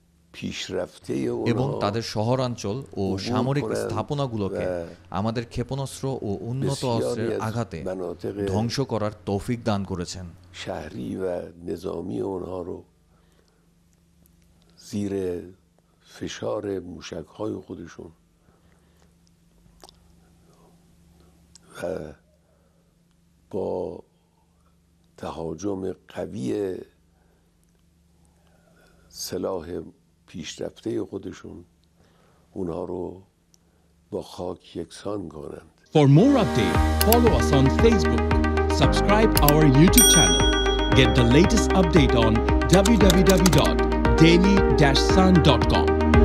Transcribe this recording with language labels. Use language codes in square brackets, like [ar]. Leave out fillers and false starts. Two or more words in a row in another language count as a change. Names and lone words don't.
[bn] এবং তাদের শহরাঞ্চল ও সামরিক স্থাপনাগুলোকে আমাদের ক্ষেপণাস্ত্র ও উন্নত অস্ত্রের আঘাতে ধ্বংস করার তৌফিক দান করেছেন। [fa] شهری و نظامی اونها رو زیر فشار موشک‌های خودشون و با تهاجم قوی سلاح پیشرفته خودشون اونها رو با خاک یکسان کنند. [en] For more updates, follow us on Facebook, subscribe our YouTube channel, get the latest update on www.daily-sun.com.